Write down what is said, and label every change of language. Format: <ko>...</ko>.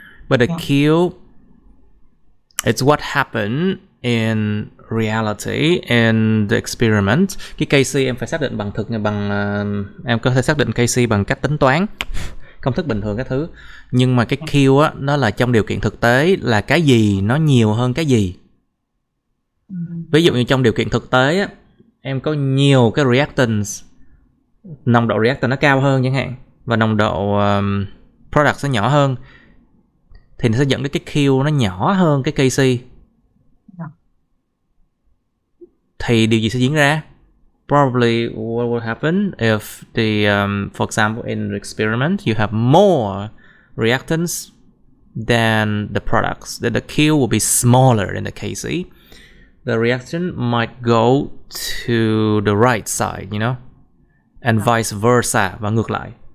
<en>But the Q, it's what happened in reality in the experiment.</en> <vi>Cái Kc em phải xác định bằng em có thể xác định Kc bằng cách tính toán công thức bình thường các thứ, nhưng mà cái Q á, nó là trong điều kiện thực tế là cái gì nó nhiều hơn cái gì. Ví dụ như trong điều kiện thực tế á, em có nhiều cái reactants, nồng độ reactant nó cao hơn chẳng hạn, và nồng độ product nó nhỏ hơn, thì nó sẽ dẫn đến cái Q nó nhỏ hơn cái Kc. Thì điều gì sẽ diễn ra?</vi> <en>Probably what will happen if the for example in the experiment you have more reactants than the products, then the Q will be smaller than the Kc. The reaction might go to the right side, you know, and vice versa,</en> <vi>và ngược lại.</vi>